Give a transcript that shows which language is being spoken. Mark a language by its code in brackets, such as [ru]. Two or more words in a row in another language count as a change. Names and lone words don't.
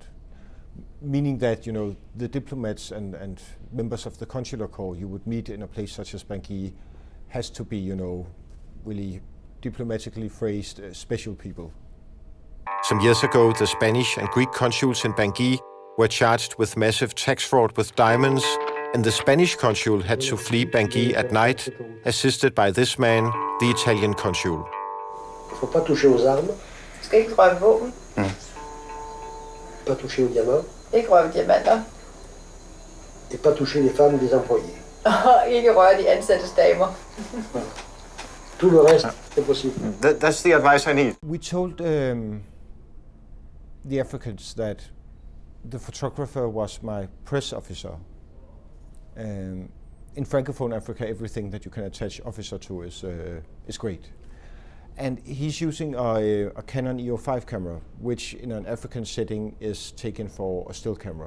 [en] Meaning that, the diplomats and members of the consular corps you would meet in a place such as Bangui has to be, really diplomatically phrased special people. Some years ago, the Spanish and Greek consuls in Bangui were charged with massive tax fraud with diamonds, and the Spanish consul had to flee Bangui at night, assisted by this man, the Italian consul. [fr] Faut pas toucher aux armes. [da] Skal ikke røre våben. [fr] Pas toucher aux diamants. [da] Ikke røre diamanter. [fr] Et pas toucher les femmes des employés. [da] Og ikke røre de ansattes damer. [fr] Tout le reste, c'est possible. [en] That's the advice I need. We told the Africans that the photographer was my press officer. In Francophone Africa, everything that you can attach officer to is great. And he's using a Canon EO5 camera, which in an African setting is taken for a still camera.